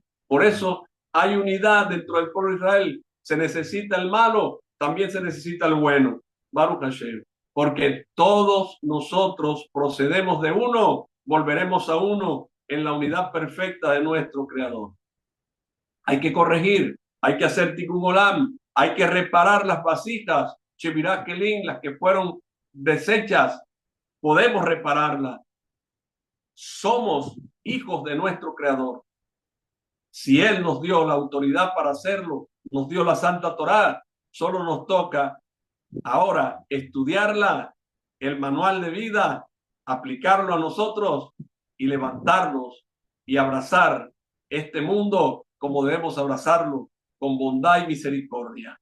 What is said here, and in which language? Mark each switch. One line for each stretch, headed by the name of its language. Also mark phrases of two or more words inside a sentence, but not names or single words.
Spanish: Por eso hay unidad dentro del pueblo de Israel. Se necesita el malo, también se necesita el bueno.
Hebrew: ברוך השם.
Spanish: Porque todos nosotros procedemos de uno, volveremos a uno en la unidad perfecta de nuestro Creador. Hay que corregir, hay que hacer
Hebrew: תיקון עולם,
Spanish: hay que reparar las vasijas,
Hebrew: שבירת כלים,
Spanish: las que fueron deshechas, podemos repararlas. Somos hijos de nuestro Creador. Si Él nos dio la autoridad para hacerlo, nos dio la Santa Torá, solo nos toca ahora estudiarla, el manual de vida, aplicarlo a nosotros y levantarnos y abrazar este mundo como debemos abrazarlo, con bondad y misericordia.